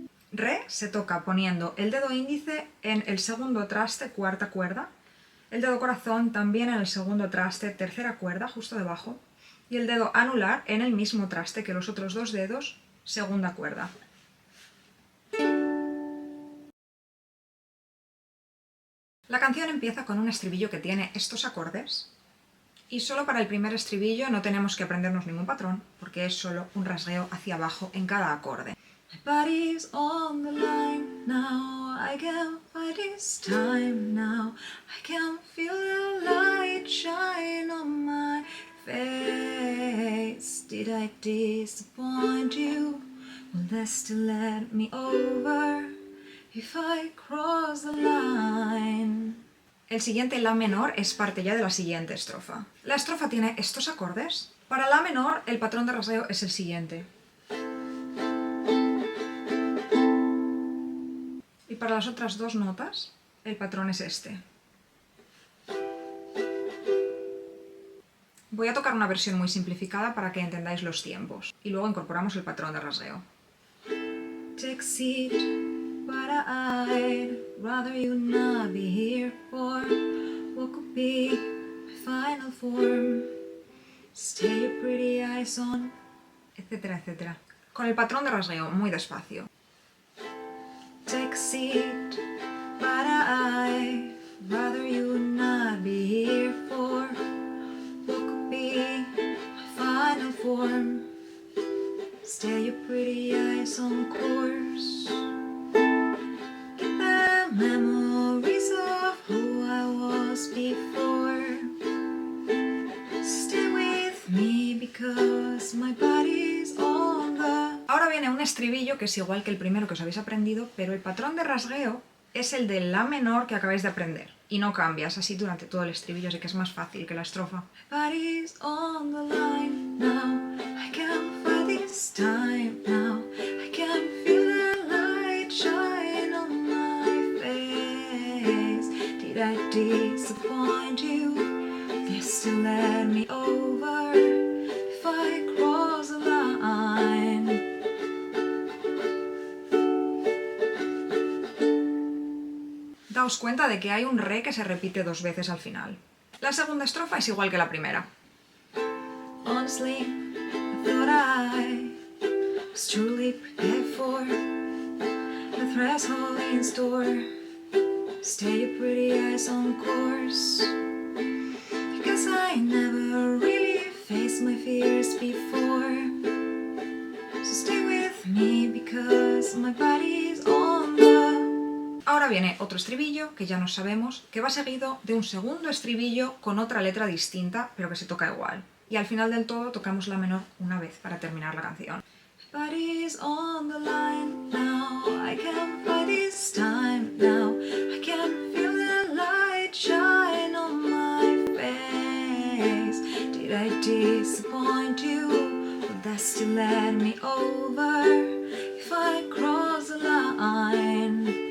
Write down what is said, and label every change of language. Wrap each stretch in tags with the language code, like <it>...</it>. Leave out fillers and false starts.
<es>Re se toca poniendo el dedo índice en el segundo traste cuarta cuerda, el dedo corazón también en el segundo traste tercera cuerda justo debajo y el dedo anular en el mismo traste que los otros dos dedos segunda cuerda. La canción empieza con un estribillo que tiene estos acordes y solo para el primer estribillo no tenemos que aprendernos ningún patrón porque es solo un rasgueo hacia abajo en cada acorde.</es> <en>My body's on the line now, I can't fight this time now, I can feel the light shine on my face. Did I disappoint you? Will they still let me over if I cross the line?</en> <es>El siguiente La menor es parte ya de la siguiente estrofa. La estrofa tiene estos acordes. Para La menor el patrón de rasgueo es el siguiente. Y para las otras dos notas el patrón es este. Voy a tocar una versión muy simplificada para que entendáis los tiempos y luego incorporamos el patrón de rasgueo.</es> <en>Take seat, but I'd rather you not be here for what could be my final form. Stay your pretty eyes on,</en> <es>etcétera, etcétera. Con el patrón de rasgueo muy despacio.</es> <en>Take a seat, but I'd rather you not be here for what could be my final form. Stay your pretty eyes on course. Get the memories of who I was before. Stay with me because my body's on the...</en> <es>Ahora viene un estribillo que es igual que el primero que os habéis aprendido, pero el patrón de rasgueo es el de La menor que acabáis de aprender. Y no cambias así durante todo el estribillo, así que es más fácil que la estrofa.</es> <en>Body's on the line now, I can't fight this time now, I can feel the light shine on my face. Did I disappoint you? They still let me over if I cross the line.</en> <es>Daos cuenta de que hay un re que se repite dos veces al final. La segunda estrofa es igual que la primera.</es> <en>Honestly, I thought I was truly prepared for the threshold in store. Stay your pretty eyes on course. Because I never really faced my fears before. So stay with me because my body's on the...</en> <es>Ahora viene otro estribillo que ya no sabemos, que va seguido de un segundo estribillo con otra letra distinta, pero que se toca igual. Y al final del todo tocamos La menor una vez para terminar la canción.</es> <en>My body's on the line now, I can't fight this time now, I can feel the light shine on my face. Did I disappoint you? Would that still let me over if I cross the line?</en>